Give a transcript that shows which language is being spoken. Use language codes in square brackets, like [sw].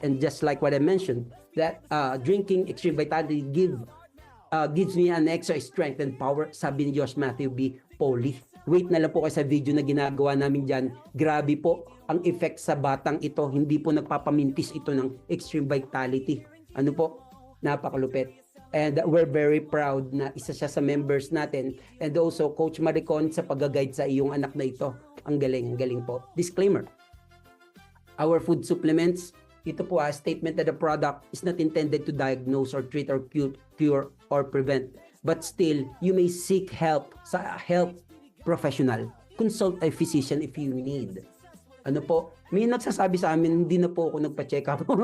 [en] And just like what I mentioned, that drinking Extreme Vitality gives me an extra strength and power, [tl] sabi ni Josh Matthew B. Poli. Wait na lang po kayo sa video na ginagawa namin dyan. Grabe po ang effect sa batang ito. Hindi po nagpapamintis ito ng Extreme Vitality. Ano po? Napakalupit. [en] And we're very proud [tl] na isa siya sa members natin. And also, Coach Maricon sa pag-guide sa iyong anak na ito. Ang galing po. Disclaimer. [en] Our food supplements, [tl] ito po [en] statement that the product is not intended to diagnose or treat or cure or prevent. But still, you may seek help [tl] sa health professional. [en] Consult a physician if you need. [tl] Ano po? May nagsasabi sa amin, hindi na po ako nagpa-check up.